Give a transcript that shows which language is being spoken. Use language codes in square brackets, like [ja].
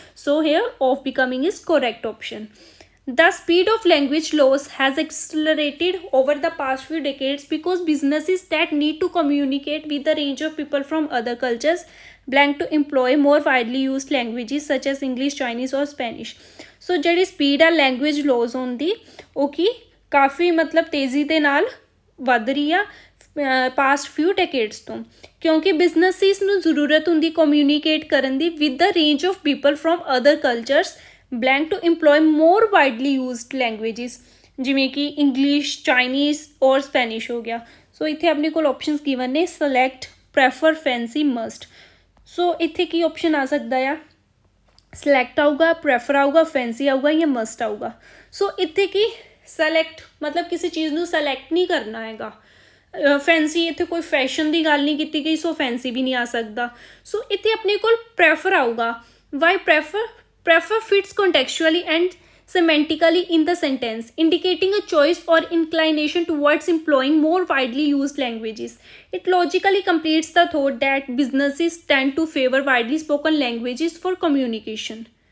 [en] So here of becoming is correct option. The speed of language loss has accelerated over the past few decades because businesses that need to communicate with a range of people from other cultures blank to employ more widely used languages such as English, Chinese or Spanish. [pa] So ਜਿਹੜੀ speed ਆ language loss ਹੋਣ ਦੀ, ਉਹ ਕੀ ਕਾਫੀ ਮਤਲਬ ਤੇਜ਼ੀ ਦੇ ਨਾਲ ਵੱਧ ਰਹੀ ਆ ਪਾਸਟ ਫਿਊ ਡੈਕੇਡਸ ਤੋਂ, ਕਿਉਂਕਿ ਬਿਜ਼ਨਸਿਸ ਨੂੰ ਜ਼ਰੂਰਤ ਹੁੰਦੀ ਕਮਿਊਨੀਕੇਟ ਕਰਨ ਦੀ [en] With the range of people from other cultures blank to employ more widely used languages. [pa] ਜਿਵੇਂ ਕਿ ਇੰਗਲਿਸ਼, ਚਾਈਨੀਜ਼ ਔਰ ਸਪੈਨਿਸ਼ ਹੋ ਗਿਆ। ਸੋ ਇੱਥੇ ਆਪਣੇ ਕੋਲ ਆਪਸ਼ਨਸ ਗਿਵਨ ਨੇ select, prefer, fancy, must। ਸੋ ਇੱਥੇ ਕੀ ਆਪਸ਼ਨ ਆ ਸਕਦਾ ਆ, select ਆਊਗਾ, prefer ਆਊਗਾ, fancy ਆਊਗਾ ਜਾਂ must ਆਊਗਾ। ਸੋ ਇੱਥੇ ਕੀ select ਮਤਲਬ ਕਿਸੇ ਚੀਜ਼ ਨੂੰ select ਨਹੀਂ ਕਰਨਾ ਹੈਗਾ। ਫੈਂਸੀ ਇੱਥੇ ਕੋਈ ਫੈਸ਼ਨ ਦੀ ਗੱਲ ਨਹੀਂ ਕੀਤੀ ਗਈ, ਸੋ ਫੈਂਸੀ ਵੀ ਨਹੀਂ ਆ ਸਕਦਾ। ਸੋ ਇੱਥੇ ਆਪਣੇ ਕੋਲ ਪ੍ਰੈਫਰ ਆਊਗਾ। [en] Why prefer fits contextually and semantically in the sentence, indicating a choice or inclination towards employing more widely used languages. It logically completes the thought that businesses tend to favor widely spoken languages for communication.